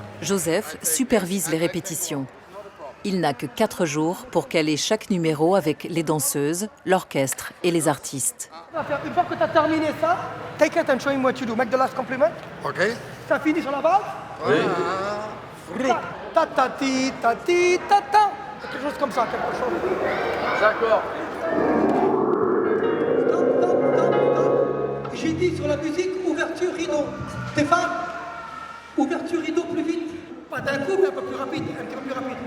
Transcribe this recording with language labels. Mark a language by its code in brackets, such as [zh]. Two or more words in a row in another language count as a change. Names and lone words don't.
[fr] Joseph supervise les répétitions. Il n'a que 4 jours pour caler chaque numéro avec les danseuses, l'orchestre et les artistes. Une fois que tu as terminé ça, [en] take it and show him what you do. Make the last compliment. Ok. [fr] Ça finit sur la valse. Oui. Ta ta ti ta ti ta ta. Quelque chose comme ça, quelque chose. D'accord. J'ai dit sur la musique ouverture rideau. Stéphane, ouverture rideau plus vite. Pas d'un coup, mais un peu plus rapide, un petit peu plus rapide.